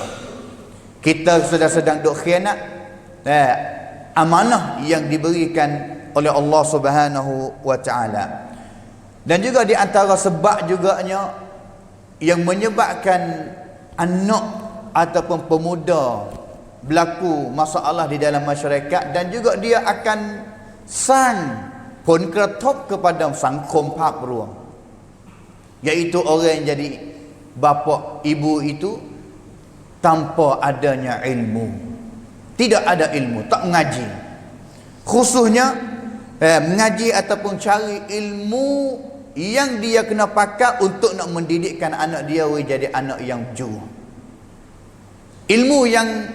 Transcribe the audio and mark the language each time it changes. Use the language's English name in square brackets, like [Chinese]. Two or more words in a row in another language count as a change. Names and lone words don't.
[Malay] Kita sedang duk khianat amanah yang diberikan oleh Allah Subhanahu wa taala. Dan juga di antara sebab juganya yang menyebabkan anak ataupun pemuda berlaku masalah di dalam masyarakat, dan juga dia akan sang ผลกระทบ kepada [Thai] สังคมภาพรวม [Malay] iaitu orang yang jadi bapa ibu itu tanpa adanya ilmu, tidak ada ilmu, tak mengaji, khususnya mengaji ataupun cari ilmu yang dia kena pakai untuk nak mendidikkan anak dia jadi anak yang jujur, ilmu yang